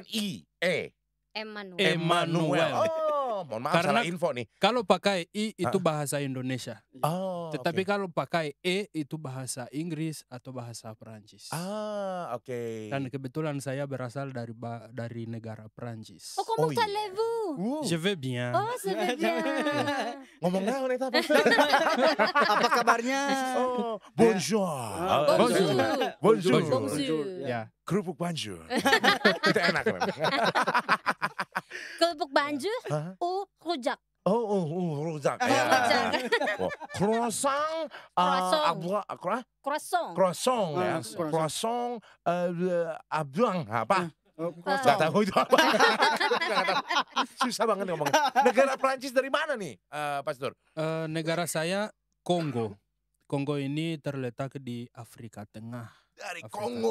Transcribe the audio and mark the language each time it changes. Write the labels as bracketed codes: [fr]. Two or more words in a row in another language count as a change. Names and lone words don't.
[id] Emmanuel. Emmanuel. Oh, mohon maaf Karena- salah info nih. Kalau pakai I itu bahasa Indonesia. Oh, Tetapi oke. kalau pakai E itu bahasa Inggris atau bahasa Perancis. Oke. Dan kebetulan saya berasal dari negara Perancis. [fr] Oh, comment [id] Oh, iya. [fr] allez-vous? Je vais bien. Oh, c'est bien. [su] Ngomong naon eta Pastor? [id] Apa kabarnya? [fr] Oh, bonjour. Bonjour. Bonjour. Bonjour. [id] Ya. Kerupuk banjur. Itu enak memang. Kerupuk banjur Hah? rujak. Rujak. Oh, Ya. rujak. Oh, croissant, Croissant. croissant ya, Croissant. croissant, abang apa? Oh, Gak tahu itu apa. Nggak tahu. Susah banget ngomongnya. Negara Prancis dari mana nih, Pastor? Negara saya Kongo. Kongo ini terletak di Afrika Tengah. Dari Afrika Kongo,